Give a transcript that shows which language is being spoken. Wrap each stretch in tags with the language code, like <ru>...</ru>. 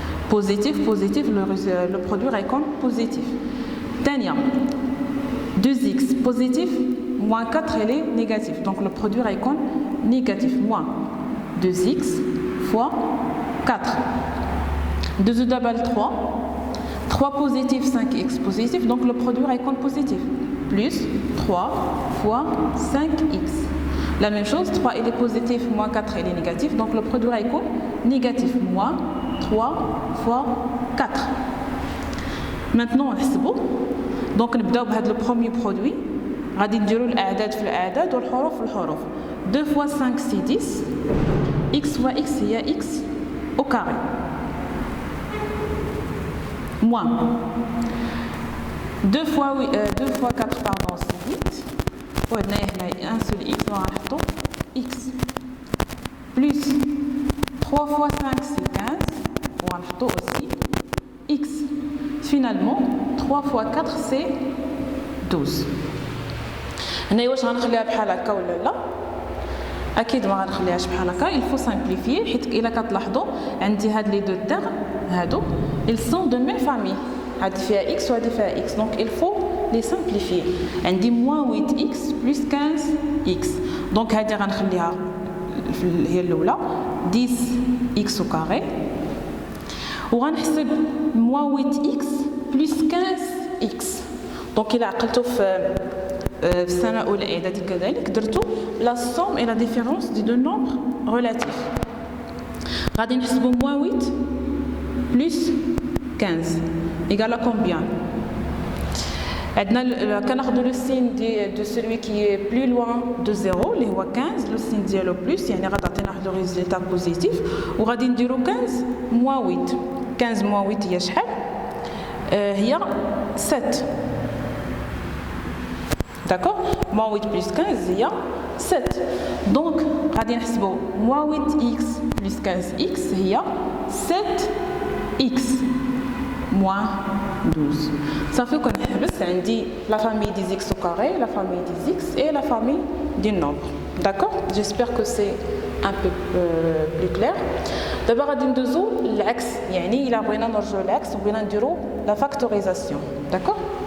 <fr>positif positif le produit récon positif ثانية 2x positif moins 4 elle est négatif donc le produit récon négatif moins 2x fois 4 2 double 3 3 positif, 5x positif, donc le produit va être positif. Plus 3 fois 5x. La même chose, 3 il est positif, moins 4 il est négatif, donc le produit va être négatif. Moins 3 fois 4. Maintenant, on va donc</fr> <ar>نبداو بهذا</ar> <fr>le premier produit.</fr> <ar>غادي نديروا الاعداد في الاعداد والحروف في الحروف.</ar> <fr>2 fois 5 c'est 10. x fois x هي x au carré. Moins 2 fois 4 pardon c'est 8. وهنا un seul x ونحطوا x. Plus 3 fois 5 c'est 15.</fr> <ar>ونحطوا aussi x.</ar> <fr>Finalement 3 fois 4 c'est 12.</fr> <ar>هنا واش غنخليها بحال هكا ولا لا؟ اكيد ما غنخليهاش بحال هكا.</ar> <fr>il faut simplifier</fr> <ar>حيت الا كتلاحظوا عندي هاد لي دو تيرم هادو</ar> <fr>ils sont de même famille.</fr> <ar>هادي فيها x وهادي فيها x,</ar> <fr>donc il faut les simplifier.</fr> <ar>عندي moins 8x plus 15x, donc هادي غنخليها هي الاولى 10x au carré, وغنحسب moins 8x plus 15x. donc الى عقلتوا في السنة الأولى إعدادي كذلك درتو</ar> <fr>la somme et la différence des deux nombres relatifs.</fr> <ar>غادي نحسبوا moins 8 plus 15 égale à combien؟ عندنا كناخذوا</ar> <fr>le signe de celui qui est plus loin de 0</fr> <ar>اللي هو 15, le signe ديالو plus يعني غتعطينا واحد</ar> <fr>le résultat positif,</fr> <ar>وغادي نديروا 15 moins 8. 15 moins 8 هي شحال؟ هي 7.</ar> <fr>D'accord? Moins 8 plus 15, il y a 7. Donc,</fr> <ar>غادي نحسبوا</ar> <fr>moins 8x plus 15x, il y a 7x moins 12. Ça fait qu'on a la famille des x au carré, la famille des x et la famille des nombres. D'accord? J'espère que c'est un peu plus clair. D'abord,</fr> <ar>غادي ندوزو العكس, يعني إلا بغينا نرجعو العكس بغينا نديرو la factorisation.</ar> <fr>D'accord?</fr>